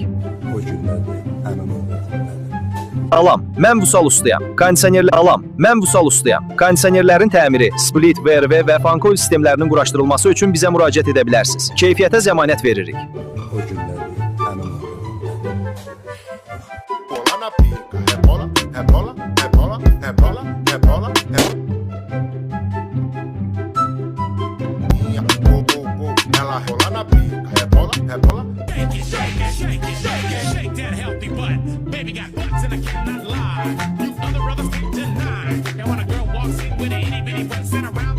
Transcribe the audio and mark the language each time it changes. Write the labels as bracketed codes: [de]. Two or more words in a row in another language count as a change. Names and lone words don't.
[az] O günlərdir, həmin o günlərdir. Salam, mən Vüsal ustayam. Kondisionerlərin təmiri, split, VRV və fankol sistemlərinin quraşdırılması üçün bizə müraciət edə bilərsiniz. Keyfiyyətə zəmanət veririk. O günlərdir, həmin o günlərdir. [pt] Bola na pica, rebola, rebola, rebola, rebola, rebola, rebola. Ela rola na pica, rebola, rebola. [en] Shake it, shake it, shake it, shake it, shake that healthy butt. Baby got butts and I cannot lie. You other brothers can't deny. And when a girl walks in with an itty bitty butt,